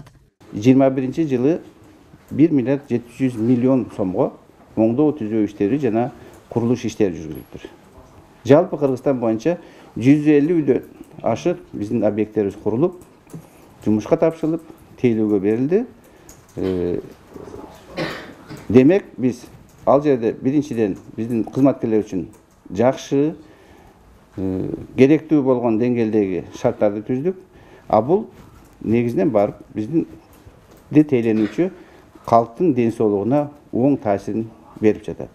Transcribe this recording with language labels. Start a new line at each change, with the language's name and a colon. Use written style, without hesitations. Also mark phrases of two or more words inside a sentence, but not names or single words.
Kyrgyz: 21-жылы 1 миллиард 700 миллион сомго оңдоо түзөө иштери жана курулуш иштери жүргүзүлүптүр. Жалпы Кыргызстан боюнча 150 ашык биздин объекттерибиз курулуп, жумушка тапшырылып, тейлөөгө берилди. Демек биз ал жерде биринчиден биздин кызматкерлер үчүн жакшы, керектүү болгон деңгээлдеги шарттарды түздүк. А бул негизинен барып биздин тейлөнүүчү калктын ден соолугуна оң таасирин берип жатат.